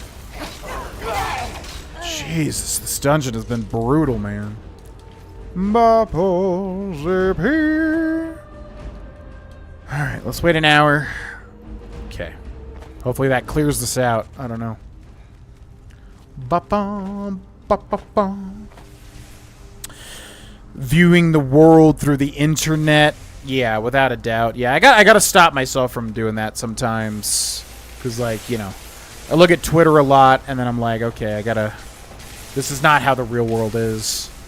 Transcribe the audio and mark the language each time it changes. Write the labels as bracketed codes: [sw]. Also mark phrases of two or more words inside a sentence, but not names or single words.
[en] Jesus, this dungeon has been brutal, man. Alright, let's wait an hour. Okay. Hopefully that clears this out. I don't know. Ba-bum, ba-ba-bum. Viewing the world through the internet. Yeah, without a doubt. Yeah, I gotta stop myself from doing that sometimes. Because, like, you know, I look at Twitter a lot, and then I'm like, okay, I gotta... This is not how the real world is.